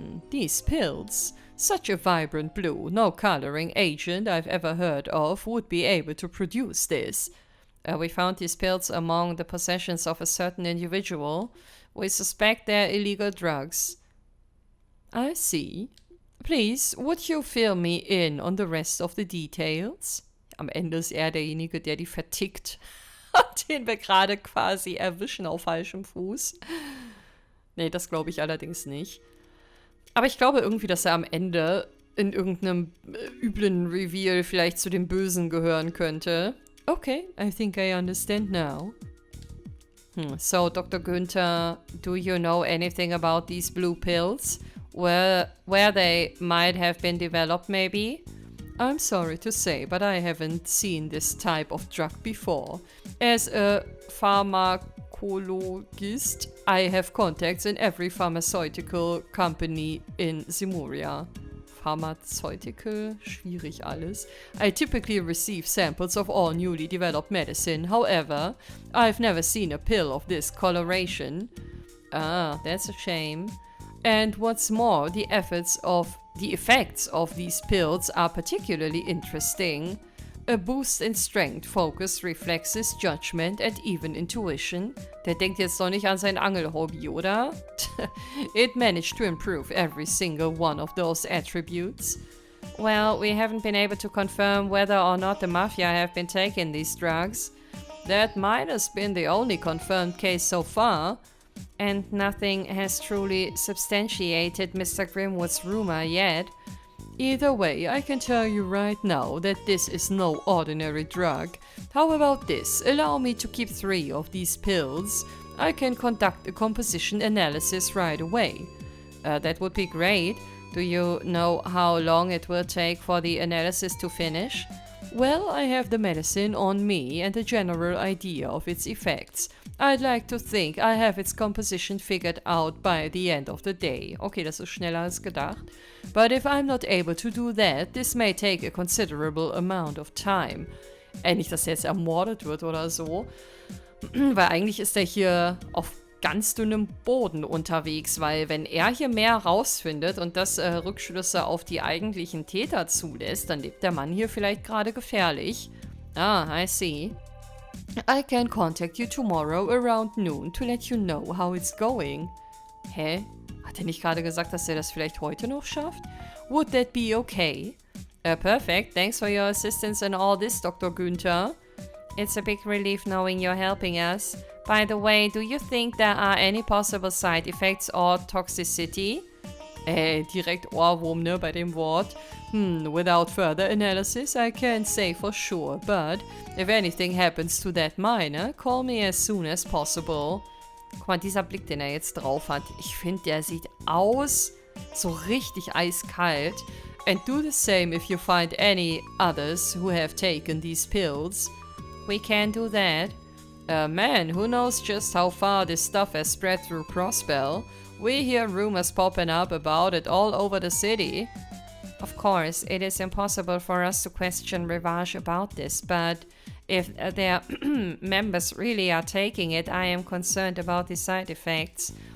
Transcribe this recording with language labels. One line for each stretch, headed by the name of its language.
English: These pills. Such a vibrant blue, no coloring agent I've ever heard of would be able to produce this. We found these pills among the possessions of a certain individual. We suspect they're illegal drugs. I see. Please, would you fill me in on the rest of the details?
German: Am Ende ist er derjenige, der die vertickt, den wir gerade quasi erwischen auf falschem Fuß. Nee, das glaube ich allerdings nicht. Aber ich glaube irgendwie, dass er am Ende in irgendeinem üblen Reveal vielleicht zu den Bösen gehören könnte.
English: Okay, I think I understand now. So, Dr. Günther, do you know anything about these blue pills? Where they might have been developed, maybe? I'm sorry to say, but I haven't seen this type of drug before. As a pharmacologist, I have contacts in every pharmaceutical company in Simuria. Pharmaceutical?
German: Schwierig alles.
English: I typically receive samples of all newly developed medicine. However, I've never seen a pill of this coloration. Ah, that's a shame. And what's more, the effects of these pills are particularly interesting. A boost in strength, focus, reflexes, judgment and even intuition.
German: Der denkt jetzt doch nicht an sein Angelhobby, oder?
English: It managed to improve every single one of those attributes. Well, we haven't been able to confirm whether or not the Mafia have been taking these drugs. That might have been the only confirmed case so far. and nothing has truly substantiated Mr. Grimwood's rumor yet. Either way, I can tell you right now that this is no ordinary drug. How about this? Allow me to keep 3 of these pills. I can conduct a composition analysis right away. That would be great. Do you know how long it will take for the analysis to finish? Well, I have the medicine on me and a general idea of its effects. I'd like to think I have its composition figured out by the end of the day.
German: Okay, das ist schneller als gedacht.
English: But if I'm not able to do that, this may take a considerable amount of time.
German: Nicht, dass er jetzt ermordet wird oder so. Weil eigentlich ist er hier auf ganz dünnem Boden unterwegs, weil wenn er hier mehr rausfindet und das Rückschlüsse auf die eigentlichen Täter zulässt, dann lebt der Mann hier vielleicht gerade gefährlich.
English: Ah, I see. I can contact you tomorrow around noon to let you know how it's going. Hä?
German: Hat er nicht gerade gesagt, dass er das vielleicht heute noch schafft?
English: Would that be okay? Perfect. Thanks for your assistance in all this, Dr. Günther. It's a big relief knowing you're helping us. By the way, do you think there are any possible side effects or toxicity?
German: Direkt Ohrwurm, ne, bei dem Wort.
English: Without further analysis, I can't say for sure, but if anything happens to that miner, call me as soon as possible.
German: Guck mal, dieser Blick, den er jetzt drauf hat, ich finde, der sieht aus so richtig eiskalt.
English: And do the same if you find any others who have taken these pills. We can do that. Man, who knows just how far this stuff has spread through Crossbell? We hear rumors popping up about it all over the city. Of course, it is impossible for us to question Rivage about this, but if their members really are taking it, I am concerned about the side effects.